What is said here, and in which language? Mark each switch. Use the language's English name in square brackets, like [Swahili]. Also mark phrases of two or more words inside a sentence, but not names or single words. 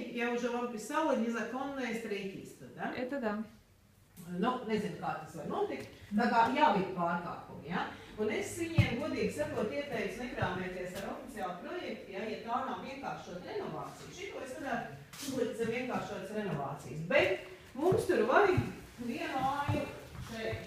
[Russian] я уже вам писала незаконное строительство, да? Это да. [Latvian] Nu, nezinu, kā tas var notikt, tā kā jāvīt pārkāpumi, ja? Un es viņiem, godīgi sakot, ieteicu nekrāmēties ar oficiālu projektu, ja tā nav vienkāršot renovāciju. Šito es varētu uzlikt zem vienkāršotas renovācijas. Bet mums tur vajag vienu māju šeit.